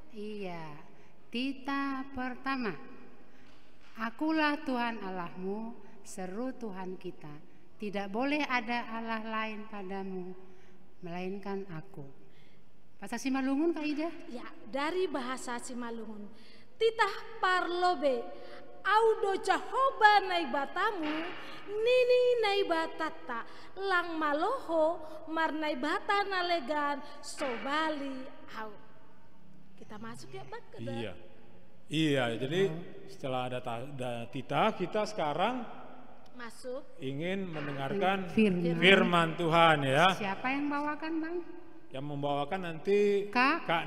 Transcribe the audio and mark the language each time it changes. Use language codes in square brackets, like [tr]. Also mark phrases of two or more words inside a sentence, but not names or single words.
[id] Ayo Kak. Iya. Tita pertama. Akulah Tuhan Allahmu, seru Tuhan kita. Tidak boleh ada Allah lain padamu, melainkan aku. Bahasa Simalungun, Kak Ida? Ya, dari bahasa Simalungun. [bts] Titah parlobe, audo Jehovah naibatamu, nini naibatata, lang maloho, mar naibata nalegan, sobali au. [id] Kita masuk ya, Bang? Iya. Iya, jadi setelah ada titah, kita sekarang masuk ingin mendengarkan Firman Tuhan ya. Siapa yang bawakan, Bang? Yang membawakan nanti Kak